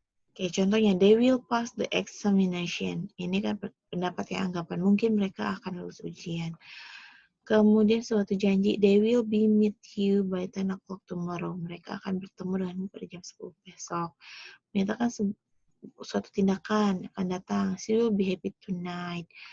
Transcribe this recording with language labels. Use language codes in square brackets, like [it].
[id] Oke, contohnya, [en] they will pass the examination. [id] Ini kan pendapat yang anggapan. Mungkin mereka akan lulus ujian. Kemudian suatu janji, [en] they will be meet you by 10 o'clock tomorrow. [id] Mereka akan bertemu denganmu pada jam 10 besok. Menyatakan suatu tindakan akan datang. [en] She will be happy tonight.